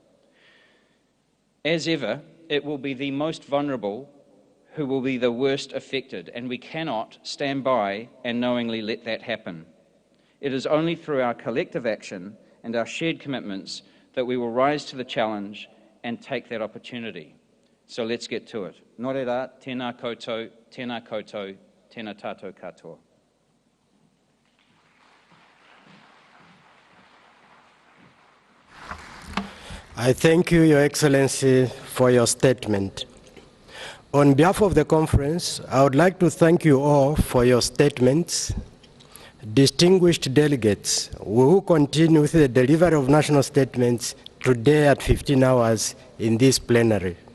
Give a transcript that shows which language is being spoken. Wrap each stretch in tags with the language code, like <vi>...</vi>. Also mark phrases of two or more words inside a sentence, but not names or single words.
<en>As ever, it will be the most vulnerable who will be the worst affected, and we cannot stand by and knowingly let that happen. It is only through our collective action and our shared commitments that we will rise to the challenge and take that opportunity. So let's get to it.</en> <mi>Nō reira, tēnā koutou, tēnā koutou, tēnā tātou katoa.</mi> <en>I thank you, Your Excellency, for your statement. On behalf of the conference, I would like to thank you all for your statements. Distinguished delegates, we will continue with the delivery of national statements today at 15 hours in this plenary.</en>